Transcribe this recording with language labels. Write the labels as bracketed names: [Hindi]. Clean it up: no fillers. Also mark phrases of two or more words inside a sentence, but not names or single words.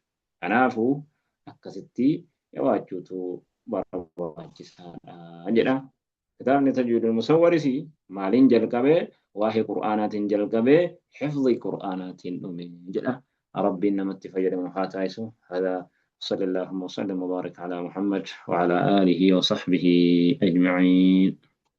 [Oromo] Kanaafuu akkasitti jabaachuutu barbaachisaadha jedha. Kitaabni Tajwiidul Musawwaris maaliin jalqabee waa'ee qur'aanaatiin jalqabee hifzii qur'aanaatiin dhume jedha. Rabbiin namatti fayyadamu haa taasisu. [Arabic] صلى الله وسلم وبارك على محمد وعلى آله وصحبه أجمعين.